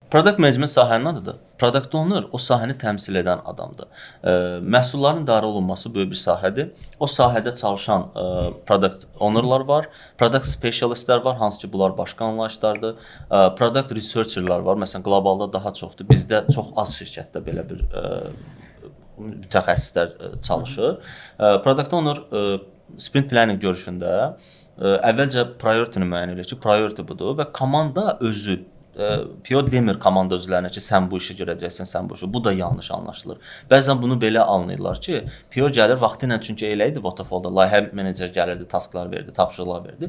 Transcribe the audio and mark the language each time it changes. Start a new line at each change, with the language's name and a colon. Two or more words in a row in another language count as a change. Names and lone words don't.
English: Product management
Azerbaijani: sahənin adıdır.
English: Product owner
Azerbaijani: o sahəni təmsil edən adamdır. Məhsulların idarə olunması böyük bir sahədir. O sahədə çalışan
English: product ownerlar
Azerbaijani: var,
English: product specialistlər
Azerbaijani: var, hansı ki bunlar başqa anlayışlardır.
English: Product researcherlar
Azerbaijani: var. Məsələn, qlobalda daha çoxdur. Bizdə çox az şirkətdə belə bir mütəxəssislər çalışır.
English: Product owner sprint planning
Azerbaijani: görüşündə əvvəlcə priority-ni müəyyən edir ki, priority budur və komanda özü PO demir komanda özlərinə ki, sən bu işi görəcəksən, sən bu işi. Bu da yanlış anlaşılır. Bəzən bunu belə anlayırlar ki, PO gəlir vaxtı ilə, çünki elə idi Waterfall-da, layihə menecer gəlirdi, tasklar verdi, tapşırıqlar verdi.